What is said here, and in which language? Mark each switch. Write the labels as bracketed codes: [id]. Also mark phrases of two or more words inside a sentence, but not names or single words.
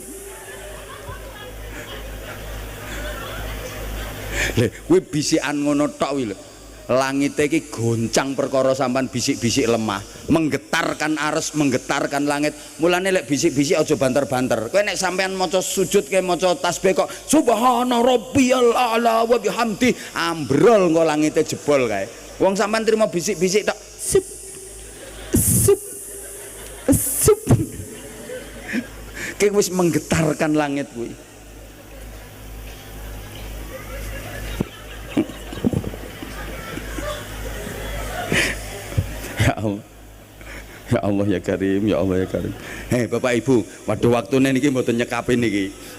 [jv] Lha kuwi bisikan ngono tok kuwi lho. Langite iki goncang perkara sampean bisik-bisik lemah, menggetarkan ares, menggetarkan langit. Mulane lek bisik-bisik aja banter-banter. Kowe nek sampean maca sujud ke maca tasbih kok [ar] سبحان ربي الأعلى وبحمده, [jv] ambrol engko langite jebol kae. Wong sampean trimo bisik-bisik tok sup sup sup. Kayak wis menggetarkan langit kuwi. [ar] يا الله. يا الله يا كريم، يا الله يا كريم. [jv] Hei Bapak Ibu, waduh waktune niki mboten nyekapin niki.